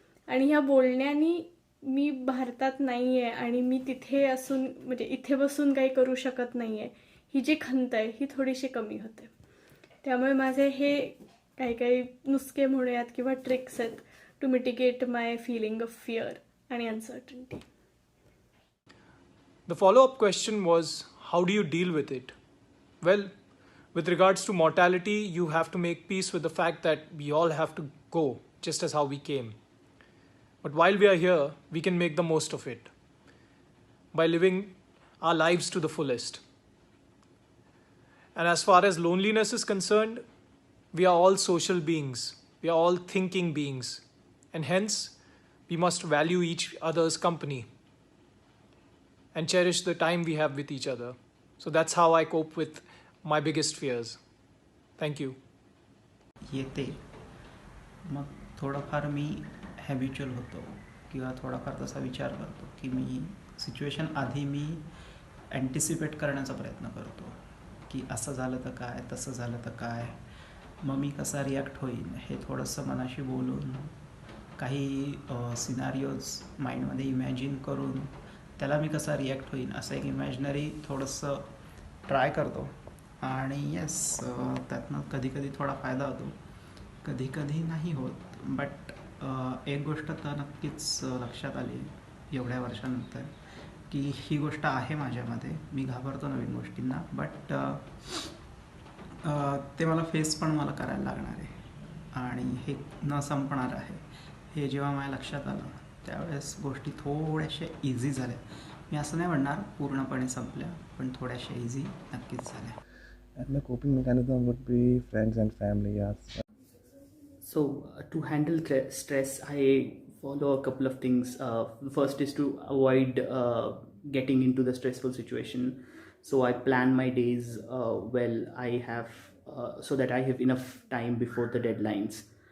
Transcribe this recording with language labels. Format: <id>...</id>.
<mr>आणि ह्या बोलण्याने मी भारतात नाही आहे आणि मी तिथे असून म्हणजे इथे बसून काही करू शकत नाही आहे, ही जी खंत आहे ही थोडीशी कमी होते. त्यामुळे माझे हे काही नुसके म्हणूयात किंवा ट्रिक्स आहेत</mr> <en>to mitigate my feeling of fear</en> <mr>आणि uncertainty.</mr> <en>The follow-up question was, how do you deal with it? Well, with regards to mortality, you have to make peace with the fact that we all have to go, just as how we came. But while we are here, we can make the most of it by living our lives to the fullest. And as far as loneliness is concerned, we are all social beings. We are all thinking beings. And hence, we must value each other's company and cherish the time we have with each other. So that's how I cope with my biggest fears. Thank you.</en> <mr>येते मग थोडंफार मी habitual होतो किंवा थोडाफार तसा विचार करतो की मी सिच्युएशन आधी मी अँटिसिपेट करण्याचा प्रयत्न करतो की असं झालं तर काय, तसं झालं तर काय. मग मी कसा रिॲक्ट होईन हे थोडंसं मनाशी बोलून काही सिनारिओज माइंडमध्ये इमॅजिन करून त्याला मी कसा रिॲक्ट होईन असं एक इमॅजिनरी थोडंसं ट्राय करतो. आणि येस, त्यातनं कधी कधी थोडा फायदा होतो, कधी कधी नाही होत. बट एक गोष्ट तर नक्कीच लक्षात आली एवढ्या वर्षानंतर की ही गोष्ट आहे माझ्यामध्ये. मी घाबरतो नवीन गोष्टींना, बट ते मला फेस पण मला करायला लागणार आहे आणि हे न संपणार आहे. हे जेव्हा माझ्या लक्षात आलं त्यावेळेस गोष्टी थोड्याशा इझी झाल्या. मी असं नाही म्हणणार पूर्णपणे संपल्या, पण थोड्याशा इझी नक्कीच झाल्या.</mr> <en>And my coping mechanism would be friends and family, yes. So to handle stress, I follow a couple of things. First is to avoid getting into the stressful situation. So I plan my days well. I have so that I have enough time before the deadlines.</en>